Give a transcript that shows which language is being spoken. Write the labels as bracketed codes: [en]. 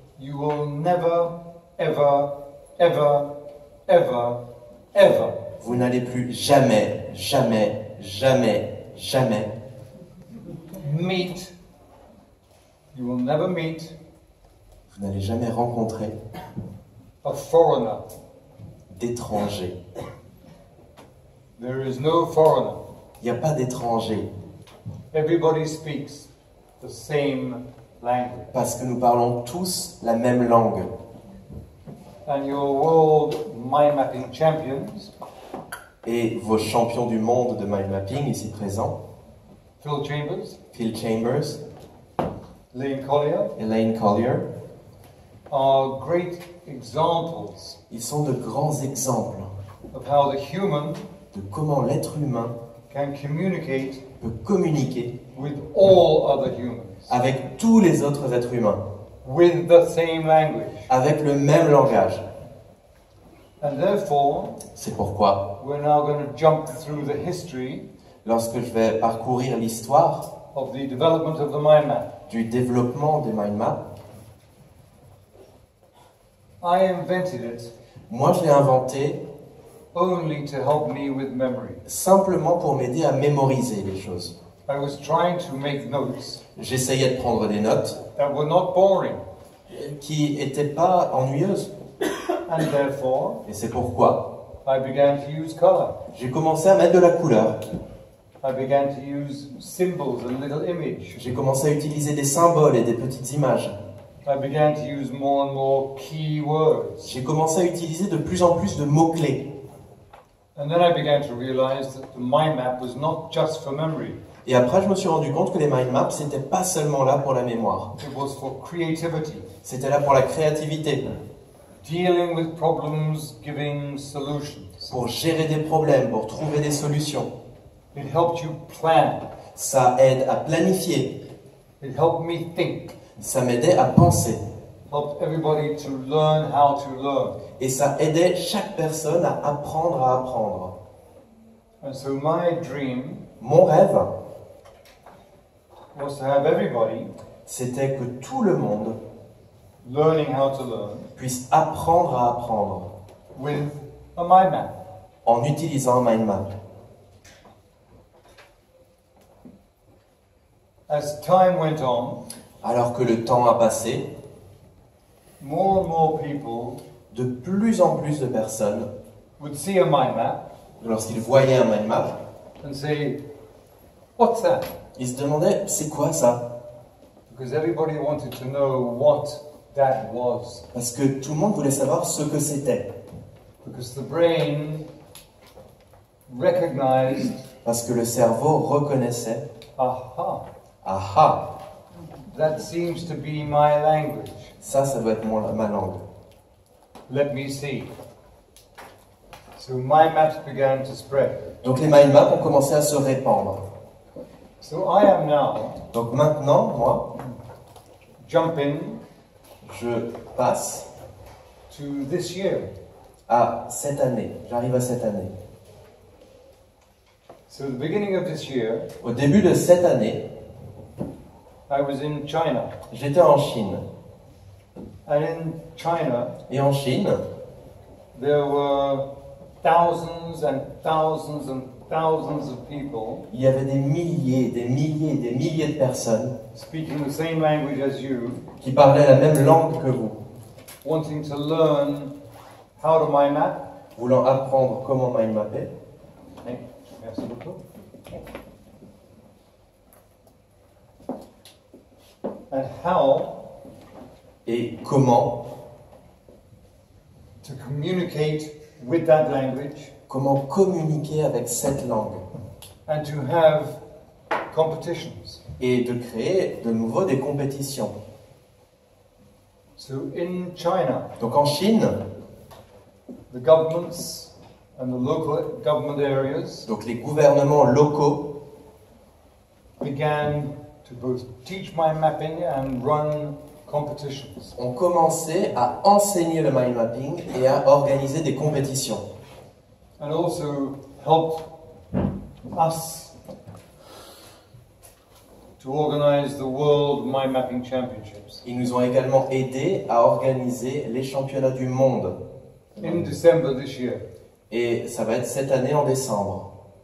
[en] you will never, ever, ever, ever, ever [fr] vous n'allez plus jamais, jamais, jamais, jamais [en] meet, you will never meet [fr] vous n'allez jamais rencontrer [en] a foreigner. [fr] d'étrangers. [en] There is no foreigner. [fr] Il n'y a pas d'étrangers, [en] Everybody speaks the same language. [fr] parce que nous parlons tous la même langue. [en] And your world mind mapping champions, [fr] Et vos champions du monde de mind mapping ici présents, [en] Phil Chambers, [fr] Phil Chambers, [en] Lane Collier, [fr] Elaine Collier, [en] are great examples [fr] ils sont de grands exemples [en] of how the human [fr] de comment l'être humain [en] can communicate [fr] peut communiquer [en] with all other humans, [fr] avec tous les autres êtres humains, [en] with the same language. [fr] avec le même langage. [en] And therefore, [fr] C'est pourquoi, [en] we're now going to jump through the history [fr] lorsque je vais parcourir l'histoire [en] of the development of the mind map. [fr] du développement des mind maps, [en] I invented it [fr] moi je l'ai inventé [en] only to help me with memory. [fr] simplement pour m'aider à mémoriser les choses. [en] I was trying to make notes [fr] J'essayais de prendre des notes [en] that were not boring, [fr] qui n'étaient pas ennuyeuses. [en] and therefore [fr] Et c'est pourquoi [en] I began to use color. [fr] j'ai commencé à mettre de la couleur. [en] I began to use symbols and little images. [fr] J'ai commencé à utiliser des symboles et des petites images. [en] I began to use more and more key words. [fr] J'ai commencé à utiliser de plus en plus de mots-clés. [en] And then I began to realize that the mind map was not just for memory. [fr] Et après, je me suis rendu compte que les mind maps, c'était pas seulement là pour la mémoire. [en] It was for creativity. [fr] C'était là pour la créativité. [en] Dealing with problems, giving solutions. [fr] Pour gérer des problèmes, pour trouver des solutions. [en] It helped you plan. [fr] Ça aide à planifier. [en] It helped me think. [fr] Ça m'aidait à penser. [en] Helped everybody to learn how to learn. [fr] Et ça aidait chaque personne à apprendre. [en] And so my dream [fr] Mon rêve, [en] was to have everybody [fr] c'était que tout le monde [en] learning how to learn [fr] puisse apprendre à apprendre [en] with a mind map. [fr] en utilisant un mind map. [en] As time went on, [fr] Alors que le temps a passé, [en] more and more people [fr] de plus en plus de personnes, [en] would see a mind map [fr] lorsqu'ils voyaient un mind map, [en] and say, "What's that?" [fr] ils se demandaient « c'est quoi ça ?» [en] Because everybody wanted to know what that was. [fr] Parce que tout le monde voulait savoir ce que c'était. [en] Because the brain recognized, [fr] Parce que le cerveau reconnaissait [en] aha, [fr] « aha, [en] that seems to be my language. [fr] ça doit être ma langue. [en] Let me see." So mind maps began to spread. » [fr] Donc les mind maps ont commencé à se répandre. [en] So I am now [fr] Donc maintenant, moi, [en] jumping [fr] je passe [en] to this year. [fr] à cette année. J'arrive à cette année. [en] So the beginning of this year, [fr] Au début de cette année, [en] I was in China. [fr] j'étais en Chine. [en] And in China, [fr] Et en Chine, [en] there were thousands and thousands and thousands of people [fr] il y avait des milliers de personnes [en] speaking the same language as you, [fr] qui parlaient la même langue que vous, [en] wanting to learn how to mind map. [fr] voulant apprendre comment mind mapper. Merci beaucoup. [en] And how [fr] Et comment [en] to communicate with that language [fr] communiquer avec cette langue [en] and to have competitions. [fr] et de créer de nouveau des compétitions. [en] So in China, [fr] Donc en Chine, [en] the governments and the local government areas [fr] donc les gouvernements locaux [en] began to both teach mind mapping and run competitions. [fr] ont commencé à enseigner le mind mapping et à organiser des compétitions. [en] And also helped us to organize the World Mind Mapping Championships. [fr] Ils nous ont également aidés à organiser les championnats du monde. [en] In December this year. [fr] Et ça va être cette année en décembre.